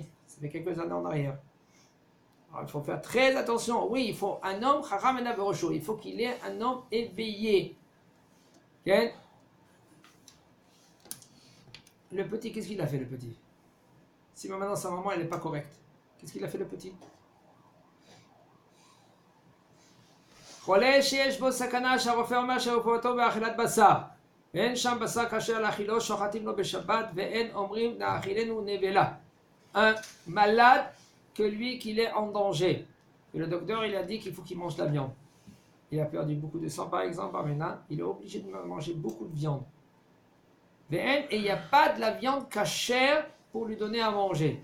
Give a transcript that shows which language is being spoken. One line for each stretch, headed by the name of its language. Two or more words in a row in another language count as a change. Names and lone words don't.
French: Ça fait quelques années en arrière. Alors, il faut faire très attention. Oui, il faut un homme, il faut qu'il ait un homme éveillé. Okay? Le petit, qu'est-ce qu'il a fait, le petit? Si maintenant sa maman, elle n'est pas correcte, qu'est-ce qu'il a fait, le petit?
Hebrew: חולה שיש בו סכנה שהרופא אומר שרפואתו באכילת בשר ואין שם בשר כשר לאכילו שוחטים לו בשבת ואין אומרים לאכילנו נבלה.
French: Un malade que lui qu'il est en danger. Et le docteur il a dit qu'il faut qu'il mange de la viande. Il a perdu beaucoup de sang par exemple, maintenant il est obligé de manger beaucoup de viande. Et il n'y a pas de la viande cachère pour lui donner à manger.